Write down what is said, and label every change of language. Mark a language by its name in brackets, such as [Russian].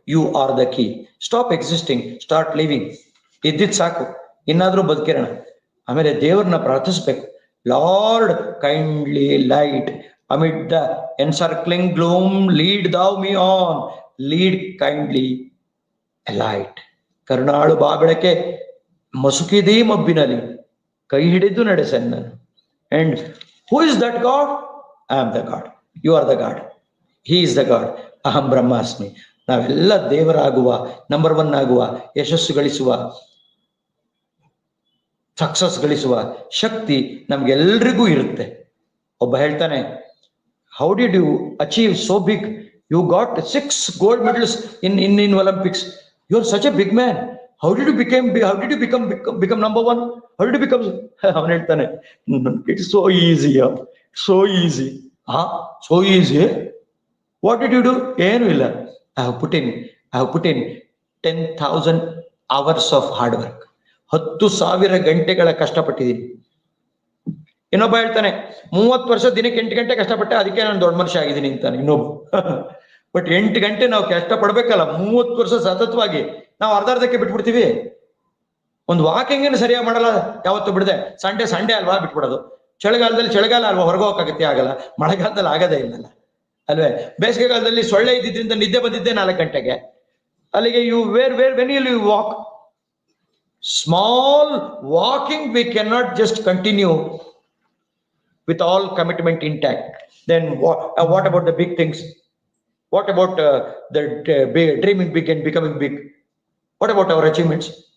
[English] You are the key. Stop existing, start living. [Kannada] ಇದ್ದಿದ್ ಸಾಕು, ಇನ್ನಾದ್ರೂ ಬದುಕಿರೋಣ. ಆಮೇಲೆ ದೇವರನ್ನ ಪ್ರಾರ್ಥಿಸ್ಬೇಕು. [English] Lord kindly light amid the encircling gloom, lead thou me on. Lead kindly a light. [Kannada] ಕರುಣಾಳು ಬಾ ಬೆಳಕೆ, ಮಸುಕಿದೀ ಮಬ್ಬಿನಲ್ಲಿ, ಕೈ ಹಿಡಿದು ನಡೆಸೆನ್ನನು. [English] And who is that God? I am the God. You are the God. He is the God. [Sanskrit] ಅಹಂ ಬ್ರಹ್ಮಾಸ್ಮಿ. [Kannada] ನಾವೆಲ್ಲ ದೇವರಾಗುವ, number 1 ಆಗುವ, ಯಶಸ್ಸು ಗಳಿಸುವ, ಸಕ್ಸಸ್ ಗಳಿಸುವ ಶಕ್ತಿ ನಮ್ಗೆಲ್ರಿಗೂ ಇರುತ್ತೆ. ಒಬ್ಬ ಹೇಳ್ತಾನೆ, [English] How did you achieve so big? You got 6 gold medals in Olympics. You are such a big man. How did you become number 1? How did you become? [Kannada] ಅವನು ಹೇಳ್ತಾನೆ, [English] it's so easy. So easy. So easy. What did you do? [Kannada] ಏನು ಇಲ್ಲ. [English] I have put in 10,000 hours of hard work. [Kannada] 10,000 ಗಂಟೆಗಳ ಕಷ್ಟಪಟ್ಟಿದ್ದೀನಿ. ಇನ್ನೊಬ್ಬ ಹೇಳ್ತಾನೆ, 30 ವರ್ಷ ದಿನಕ್ಕೆ 8 ಗಂಟೆ ಕಷ್ಟಪಟ್ಟೆ, ಅದಕ್ಕೆ ನಾನು ದೊಡ್ಡ ಮನುಷ್ಯ ಆಗಿದ್ದೀನಿ ಅಂತಾನೆ ಇನ್ನೊಬ್ಬ. ಬಟ್ 8 ಗಂಟೆ ನಾವು ಕಷ್ಟಪಡ್ಬೇಕಲ್ಲ, 30 ವರ್ಷ ಸತತವಾಗಿ. ನಾವು ಅರ್ಧಕ್ಕೆ ಬಿಟ್ಬಿಡ್ತೀವಿ. ಒಂದು ವಾಕಿಂಗ್ ಸರಿಯಾಗಿ ಮಾಡಲ್ಲ, ಯಾವತ್ತು ಬಿಡದೆ. ಸಂಡೇ ಅಲ್ವಾ ಬಿಟ್ಬಿಡೋದು. ಚಳಿಗಾಲ ಅಲ್ವಾ ಹೊರಗೆ ಹೋಗಕ್ಕಾಗತ್ತೆ, ಆಗಲ್ಲ. ಮಳೆಗಾಲದಲ್ಲಿ ಆಗದೇ ಇಲ್ಲಲ್ಲ ಅಲ್ವೇ? ಬೇಸಿಗೆಗಾಲದಲ್ಲಿ ಸೊಳ್ಳೆ ಇದ್ದಿದ್ರಿಂದ ನಿದ್ದೆ ಬಂದಿದ್ದೆ 4 ಗಂಟೆಗೆ. [English] ಅಲ್ಲಿಗೆ when will you walk? Small walking we cannot just continue with all commitment intact. Then what about the big things? What about the dreaming big and becoming big? What about our achievements?